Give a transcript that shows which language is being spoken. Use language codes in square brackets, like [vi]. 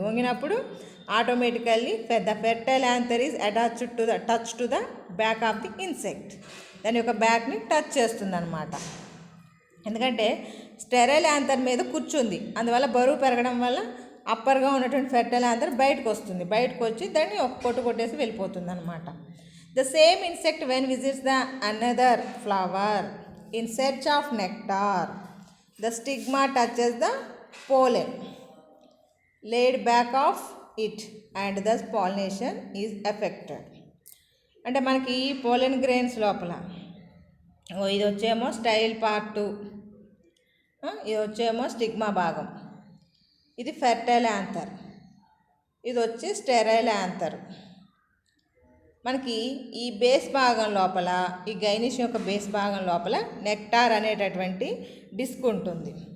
[en] వంగినప్పుడు automatically the fertile anther is attached to the touch to the back of the insect. [te] దాని యొక్క బ్యాక్ని touch చేస్తుంది అనమాట. ఎందుకంటే sterile anther మీద కూర్చుంది, అందువల్ల బరువు పెరగడం వల్ల అప్పర్గా ఉన్నటువంటి ఫెర్టైల్ యాంథర్ బయటకు వస్తుంది. బయటకు వచ్చి దాన్ని ఒక కొట్టు కొట్టేసి వెళ్ళిపోతుంది అనమాట. [en] The same insect when visits the another flower in search of nectar, the stigma touches the pollen laid back of it and thus pollination is affected. [te] అంటే మనకి పోలెన్ గ్రెయిన్స్ లోపల ఇది వచ్చేమో స్టైల్ పార్ట్, ఇది వచ్చేమో స్టిగ్మా భాగం, ఇది fertile anther, ఇది వచ్చి sterile anther. మనకి ఈ బేస్ భాగం లోపల ఈ గైనిష్ యొక్క బేస్ భాగం లోపల నెక్టార్ అనేటటువంటి డిస్క్ ఉంటుంది.